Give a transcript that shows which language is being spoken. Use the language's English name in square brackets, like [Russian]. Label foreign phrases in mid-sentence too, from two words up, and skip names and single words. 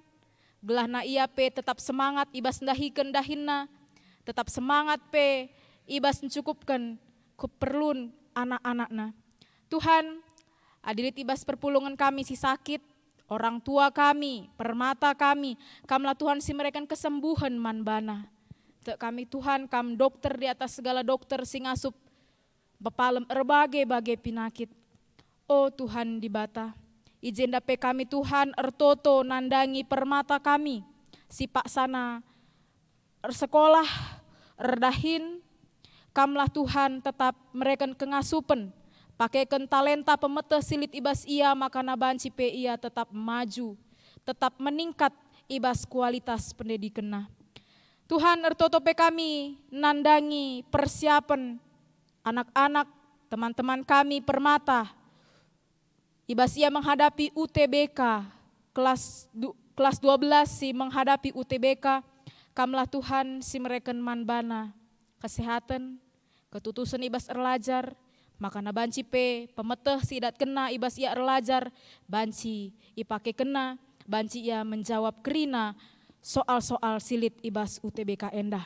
[Batak Karo] Gelahna ia pe tetap semangat ibas ndahikeun dahinna, tetap semangat pe ibas mencukupkan keperluan anak-anakna. Tuhan, adilit ibas perpulungan kami si sakit, orang tua kami, permata kami, kamlah Tuhan si mereka kesembuhan manbana. Te kami Tuhan kam [Indonesian] dokter di atas segala dokter [Batak Karo] sing asup bepalem berbagai penyakit. Oh Tuhan di bata. Izin dape kami Tuhan ertoto nandangi permata kami. Si Pak sana ersekolah, erdahin. Kamlah Tuhan tetap mereka kengasupen. Pakaikan talenta pemeteh silit ibas ia makana banci pe ia tetap maju. Tetap meningkat ibas kualitas pendidikanna. Tuhan ertoto pe kami nandangi persiapan anak-anak teman-teman kami permata. Ibas ia menghadapi UTBK, [Indonesian] kelas 12 [Batak Karo] si menghadapi UTBK, kamlah Tuhan si mereka manbana, kesehatan, ketutusan ibas erlajar, makana banci pe pemeteh si dat kena ibas ia erlajar, banci ipake kena, banci ia menjawab kerina soal-soal silit ibas UTBK endah.